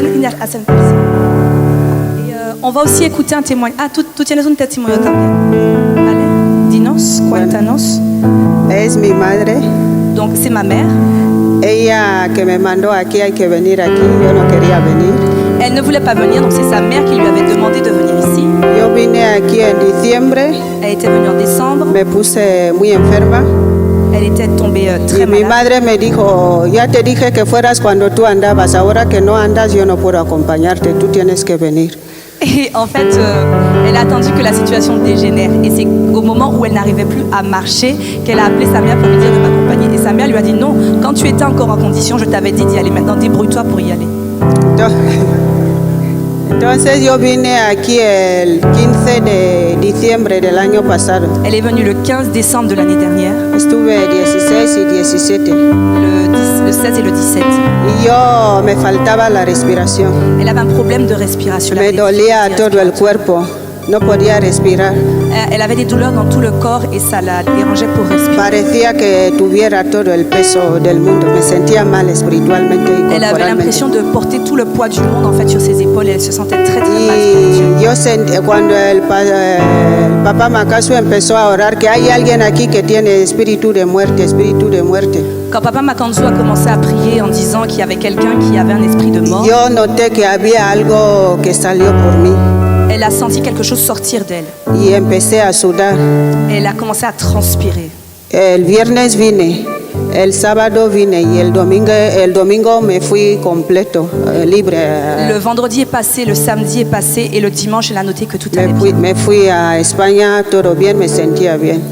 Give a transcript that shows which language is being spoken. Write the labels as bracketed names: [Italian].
[Spanish] Gracias, [French] on va aussi écouter un témoignage. [Spanish] Ah, tú tienes un testimonio también. Vale. Dinos, cuéntanos. Es mi madre. [French] Donc, c'est ma mère. [Spanish] Ella que me mandó aquí, hay que venir aquí. Yo no quería venir. [French] Elle ne voulait pas venir, donc c'est sa mère qui lui avait demandé de venir ici. [Spanish] Yo vine aquí en diciembre. [French] Elle était venue en décembre. [Spanish] Me puse muy enferma. [French] Elle était tombée très [Spanish] Y mi [French] malade. [Spanish] madre me dijo, ya te dije que fueras cuando tú andabas. Ahora que no andas, yo no puedo acompañarte. Tú tienes que venir. [French] Et en fait, elle a attendu que la situation dégénère. Et c'est au moment où elle n'arrivait plus à marcher qu'elle a appelé sa mère pour lui dire de m'accompagner. Et sa mère lui a dit non, quand tu étais encore en condition, je t'avais dit d'y aller. Maintenant, débrouille-toi pour y aller. [Spanish] Entonces yo vine aquí el 15 de diciembre del año pasado. [French] Elle est venue le 15 décembre de l'année dernière, [Spanish] Estuve 16 y 17. [French] le 16 et le 17. [Spanish] Y yo me faltaba la respiración. [French] Elle avait un problème de respiration. [Spanish] Me dolía todo el cuerpo. No podía respirar. [French] Elle avait des douleurs dans tout le corps et ça la dérangeait pour respirer. [Spanish] Parecía que tuviera todo el peso del mundo. Me sentía mal espiritualmente y [French] Elle avait [Spanish] corporalmente. [French] l'impression de porter tout le poids du monde en fait sur ses épaules et elle se sentait très très mal. [Spanish] Y yo sentí, cuando el papá Macaso empezó a orar, que hay alguien aquí que tiene espíritu de muerte, espíritu de muerte. [French] Quand Papa Makanzu a commencé à prier en disant qu'il y avait quelqu'un qui avait un esprit de mort, [Spanish] Yo noté que había algo que salió por mí [French] elle a senti quelque chose sortir d'elle. [Spanish] y empecé a sudar. [French] Elle a commencé à transpirer. [Spanish] El viernes vine, el sábado vine y el domingo me fui completo, libre. [French] Le vendredi est passé, le samedi est passé et le dimanche elle a noté que tout allait bien. [Spanish] Me fui a España, todo bien, me sentía bien.